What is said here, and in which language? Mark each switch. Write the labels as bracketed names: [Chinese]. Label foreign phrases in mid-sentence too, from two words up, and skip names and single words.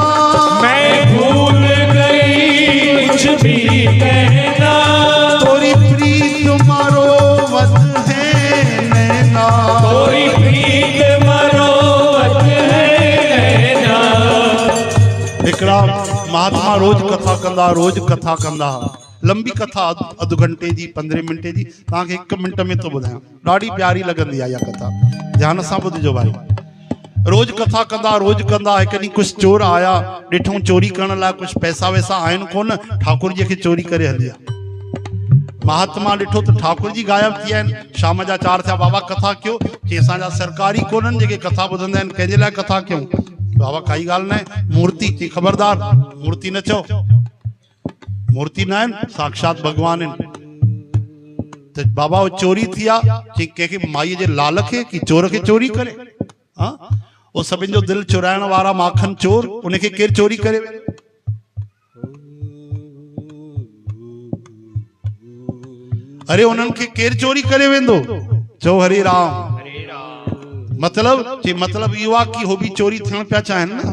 [Hindi] मैं भूल गई कुछ भी कहना। तोरी प्रीत मारो मत है नैना, तोरी प्रीत मरोवत है नैना। [Sindhi] हिकिड़ा महात्मा रोज कथा कंदा, लंबी कथा अधु घंटे जी 15 मिंटे जी, तव्हांखे 1 मिंट में तो ॿुधायां। ॾाढी प्यारी लॻंदी आहे इहा कथा, ध्यान सां ॿुधिजो भाई। रोज कथा कंदा हिकु ॾींहुं कुझु चोर आया, ॾिठूं चोरी करण लाइ कुझु पैसा वैसा आहिनि कोन, ठाकुर जी खे चोरी करे हलिया। महात्मा ॾिठो त ठाकुर जी गायब थी विया आहिनि। शाम जा 4 थिया, बाबा कथा कयो। चई असांजा सरकारी कोन्हनि जेके कथा ॿुधंदा आहिनि, कंहिंजे लाइ कथा कयूं? बाबा काई ॻाल्हि न आहे, मूर्ति चई खबरदार मूर्ति न चओ, मूर्ति न आहिनि, साक्षात भगवान आहिनि। त बाबा वो चोरी थी आहे, चई कंहिंखे माईअ जे लाल खे कि चोर खे चोरी करे? हाँ वो सभिनि जो दिल चुराइण वारा माखन चोर, उनखे केरु चोरी करे? अरे उन्हनि खे केरु चोरी करे वेंदो? चओ हरे राम। मतलब इहो आहे कि हो बि चोरी थियण पिया चाहिनि न।